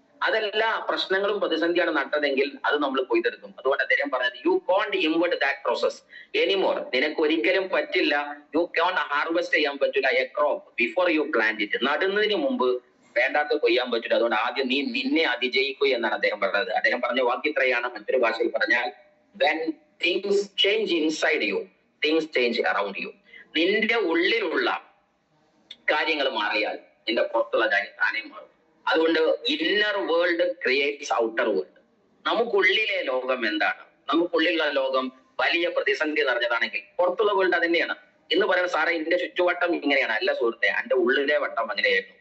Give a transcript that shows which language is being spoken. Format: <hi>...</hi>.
<ml>അതല്ല, പ്രശ്നങ്ങളും പ്രതിസന്ധിയാണ് നട്ടതെങ്കിൽ അത് നമ്മൾ കൊയ്തെടുക്കും. അതുകൊണ്ട് അദ്ദേഹം പറഞ്ഞത്,</ml> <en>You can't invert that process anymore.</en> <ml>നിനക്ക് ഒരിക്കലും പറ്റില്ല,</ml> <en>you can't harvest</en> <ml>ചെയ്യാൻ പറ്റില്ല</ml> <en>A crop before you plant it.</en> <ml>നടുന്നതിന് മുമ്പ് വേണ്ടാത്ത കൊയ്യാൻ പറ്റില്ല. അതുകൊണ്ട് ആദ്യം നീ നിന്നെ അതിജയിക്കൂ എന്നാണ് അദ്ദേഹം പറഞ്ഞത്. അദ്ദേഹം പറഞ്ഞ വാക്യത്രയാണ്. മറ്റൊരു ഭാഷയിൽ പറഞ്ഞാൽ,</ml> <en>when things change inside you, things change around you.</en> <ml>നിന്റെ ഉള്ളിലുള്ള കാര്യങ്ങൾ മാറിയാൽ നിന്റെ പുറത്തുള്ള കാര്യം താനേ മാറും. അതുകൊണ്ട്</ml> <en>Inner world creates outer world.</en> <ml>നമുക്കുള്ളിലെ ലോകം എന്താണ്? നമുക്കുള്ളിലുള്ള ലോകം വലിയ പ്രതിസന്ധി നിറഞ്ഞതാണെങ്കിൽ പുറത്തുള്ള വേൾഡ് അത് തന്നെയാണ്. ഇന്ന് പറയുന്നത്, സാറേ ഇതിന്റെ ചുറ്റുവട്ടം ഇങ്ങനെയാണ്. അല്ല സുഹൃത്തെ, എന്റെ ഉള്ളിലെ വട്ടം അങ്ങനെയായിരുന്നു.</ml>